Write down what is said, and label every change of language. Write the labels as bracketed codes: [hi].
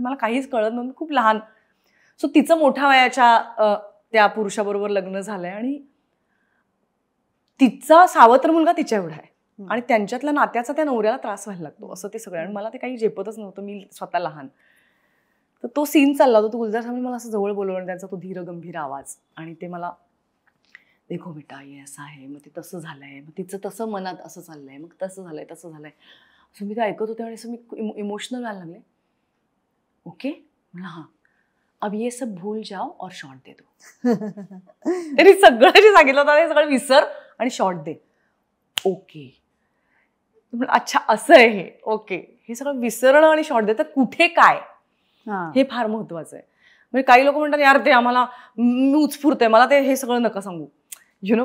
[mr] आणि मला काहीच कळत नव्हतं, मी खूप लहान. सो तिचं मोठ्या वयाच्या त्या पुरुषाबरोबर लग्न झालंय, आणि तिचा सावत्र मुलगा तिच्या एवढा आहे, आणि त्यांच्यातल्या नात्याचा त्या नवऱ्याला त्रास व्हायला लागतो, असं ते सगळं. आणि मला ते काही झेपतच नव्हतं, मी स्वतः लहान. तर तो सीन चालला होता. तो गुलजार साहेबांनी मला असं जवळ बोलवलं, त्यांचा तो धीर गंभीर आवाज, आणि ते मला, [hi] देखो बेटा ये [mr] असं आहे, मग ते तसं झालंय, मग तिचं तसं मनात असं चाललंय, मग तसं झालंय असं मी ते ऐकत होते. आणि असं मी इमोशनल व्हायला लागले. [hi] ओके [mr] म्हणलं, [hi] हां अब ये सब भूल जाओ और शॉर्ट दे दो. [mr] त्यांनी सगळं जे सांगितलं होतं ते सगळं विसर आणि शॉर्ट दे. ओके, अच्छा असं आहे हे. ओके, हे सगळं विसरणं आणि शॉर्ट देतात, कुठे काय हे फार महत्वाचं आहे. म्हणजे काही लोक म्हणतात यार ते आम्हाला मी उत्स्फूर्त आहे, मला ते हे सगळं नका सांगू, [en] You know.